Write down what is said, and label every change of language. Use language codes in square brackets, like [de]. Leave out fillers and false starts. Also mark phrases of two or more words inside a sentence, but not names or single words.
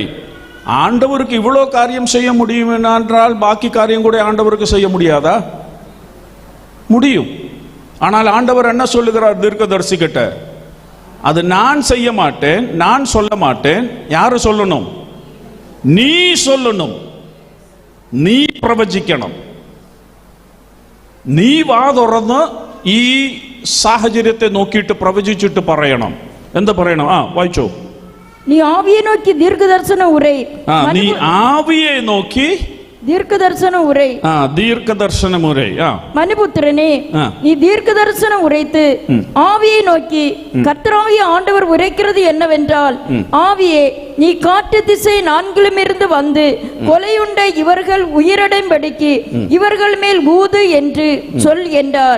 [ta] ஆண்டவருக்கு இவ்வளோ காரியம் செய்ய முடியும் என்றால் பாக்கி காரியம் கூட ஆண்டவருக்கு செய்ய முடியாதா? முடியும். ஆனால் ஆண்டவர் என்ன சொல்லுகிறார் தீர்க்கதரிசி கிட்ட? அது நான் செய்ய மாட்டேன், நான் சொல்ல மாட்டேன். யாரு சொல்லணும்? நீ சொல்லணும், [ml] നീ പ്രവചിക്കണം. നീ വാ തുറന്ന് ഈ സാഹചര്യത്തെ നോക്കിയിട്ട് പ്രവചിച്ചിട്ട് പറയണം. എന്താ പറയണം? വായിച്ചോ. [ta] நீ ஆவியை நோக்கி தீர்க்க தரிசன உரை. நீ ஆவியை நோக்கி தீர்க்க தரிசன உரை. தீர்க்க தரிசன உரை. மனுபுத்திரனே, நீ தீர்க்க தரிசனம் உரைத்து ஆவியை நோக்கி கர்த்தராகிய ஆண்டவர் உரைக்கிறது என்னவென்றால், ஆவியே, நீ காட்டு திசை நான்கிலும் இருந்து வந்து கொலையுண்ட இவர்கள் உயிரடைம்படிக்கு இவர்கள் மேல் ஊது என்று சொல் என்றார்.